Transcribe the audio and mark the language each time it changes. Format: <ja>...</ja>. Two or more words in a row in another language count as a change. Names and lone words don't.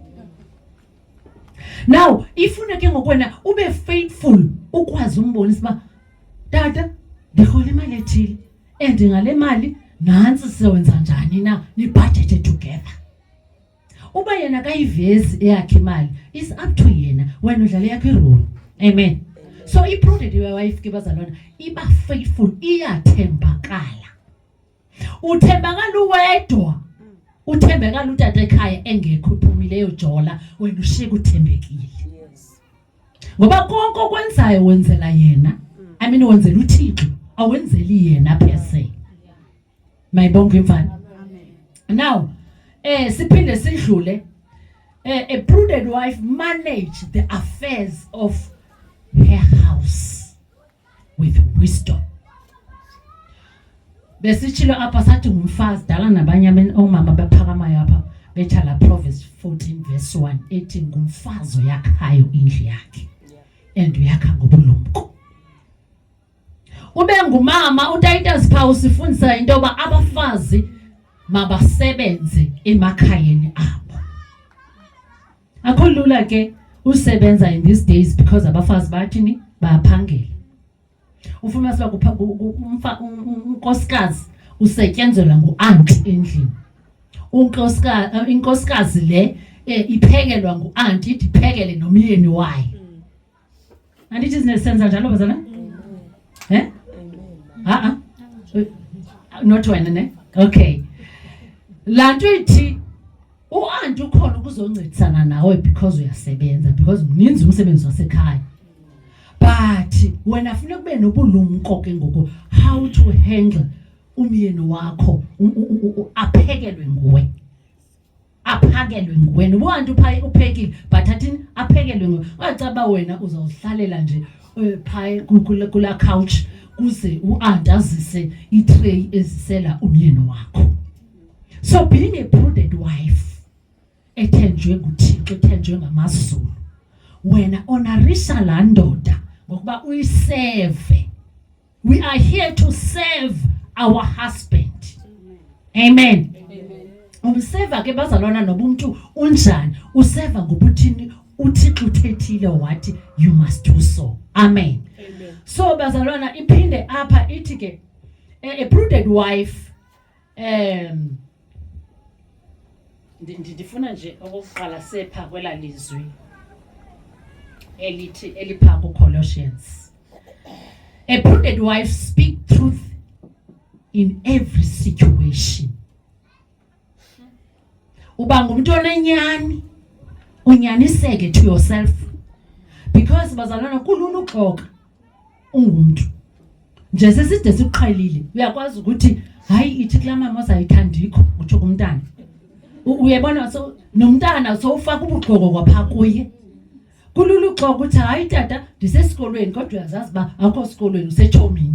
<xh>Now ifuna ke ngokwena ube faithful ukwazi umbonisa ba tata ndikhola imali ethile and ngale mali nansi siwenza njani na, ni</xh> <en>budget together.</en> <xh>Uba yena kayivezi eyakhe imali,</xh> <en>is up to</en> <xh>yena, wena udlala yakhe role. Amen. So i-prudent wife ke bazalwana iba faithful, iyathembakala. Uthembakala uwedwa, uthembekala utata ekhaya engekho uphumileyo jola, wena ushiyeka uthembekile. Ngoba konke okwenzayo wenzela yena,</xh> <en>I mean</en> <xh>wenzela uThixo, awenzeli yena</xh> <en>per se.</en> <xh>Mayibonke imfana. Now siphinde sidlule,</xh> <en>a prudent wife manage the affairs of her house with wisdom.</en> <xh>Besitshilo apha sathi ngumfazi dala nabanye omama baphakamayo apha bethala Proverbs 14 verse 1 ethi ngumfazi oyakhayo indlu yakhe and uyakha ngobulumko. Ube ngumama uTitus Paul sifundisa into yoba abafazi mabasebenze emakhayeni abo. Akho lula ke usebenza</xh> <en>in these days</en> <xh>because abafazi bathini bayaphangela. Ufuna siba unkosikazi usetyenzelwa nguanti endlini. Inkosikazi le iphekelwa nguanti, ithi iphekele nomyeni wayo. Andithi sinesenza njalo bazalwana? Not wena ne? Okay. Lanto ithi uanti ukhona ukuzoncedisana nawe because uyasebenza, because mninzi umsebenzi wasekhaya.</xh> <en>But when</en> <xh>afuna kube nobulumko ke ngoko</xh> <en>how to handle</en> <xh>umyeni wakho aphekelwe nguwe, aphakelwe nguwe. Ubantu phaya uphekile but athini aphekelwe nguwe. Wacaba wena uzawuhlalela nje phaya kula couch kuze uanti azise itray ezisela umyeni wakho.</xh> <en>So being a prudent wife</en> <xh>ethenjwe nguThixo, ethenjwe ngamazulu, wena honorisha la ndoda ngokuba uyiserve.</xh> <en>We are here to serve our husband.</en> <xh>Amen. Umseva ke bazalwana noba umuntu unjani, useva ngobuthini uThixo uthethile wathi</xh> <en>you must do so.</en> <xh>Amen. So bazalwana iphinde apha ithi ke</xh> <en>a prudent wife</en> <xh>ndifuna nje okokuqala sepha kwela lizwi elithi elipha ku Colossians.</xh> <en>A prudent wife speak truth in every situation.</en> <xh>Uba ngumuntu onenyani, unyaniseke</xh> <en>to yourself,</en> <xh>because bazalwana kulula uxoka ungumuntu. Nje seside siqhelile, uyakwazi ukuthi hayi ithi kula mama osayithandikho uthi kumntana. Uyabona so nomntana sowufaka ubuxoko kwapha kuye. Kulula uxoxa ukuthi hayi tata ndisesikolweni kodwa uyazazi ba akho sikolweni usechomini.</xh>